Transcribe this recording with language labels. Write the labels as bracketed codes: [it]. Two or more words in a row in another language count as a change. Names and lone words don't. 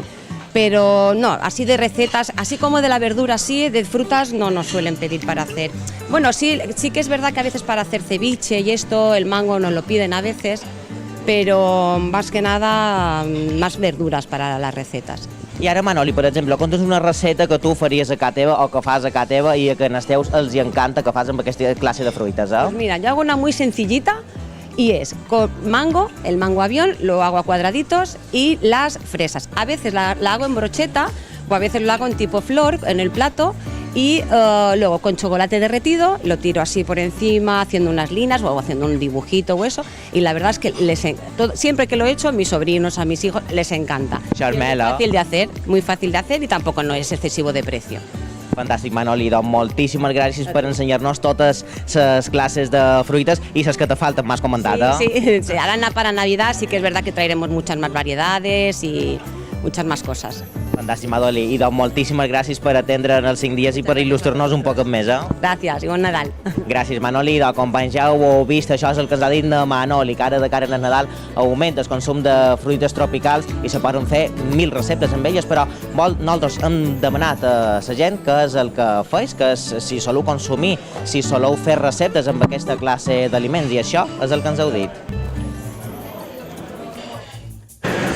[es] Pero no, así de recetas, así como de la verdura, sí, de frutas no nos suelen pedir para hacer. Bueno, sí que es verdad que a veces para hacer ceviche y esto, el mango nos lo piden a veces, pero más que nada más verduras para las recetas. [ca] I ara, Manoli, per exemple, conta'ns una receta que tu faries a casa teva o que fas a casa teva i que als teus els encanta que fas amb aquesta classe de fruites, eh? [es] Pues mira, yo hago una muy sencillita y es con mango, el mango avión, lo hago a cuadraditos y las fresas. A veces la hago en brocheta o a veces lo hago en tipo flor en el plato y luego con chocolate derretido lo tiro así por encima haciendo unas líneas o haciendo un dibujito o eso y la verdad es que siempre que lo he hecho a mis sobrinos, a mis hijos les encanta. Charmela. Muy fàcil de hacer y tampoco no es excesivo de precio. [ca] Fantàstic, Manoli, doncs moltíssimes gràcies per ensenyar-nos totes les classes de fruites i les que te falten, m'has comentat, eh? [es] Sí, ahora para Navidad sí que es verdad que traeremos muchas más variedades y muchas más cosas. [ca] Fantàstic, Manoli, i doncs moltíssimes gràcies per atendre en els 5 dies i per il·lustrar-nos un poc més, eh? Gràcies i bon Nadal. Gràcies, Manoli, doncs companys, ja ho heu vist, això és el que ens ha dit de Manoli, que ara de cara al Nadal augmenta el consum de fruites tropicals i se poden fer 1000 receptes amb elles, però nosaltres hem demanat a la gent que és el que feis, que és si soleu consumir, si soleu fer receptes amb aquesta classe d'aliments, i això és el que ens heu dit.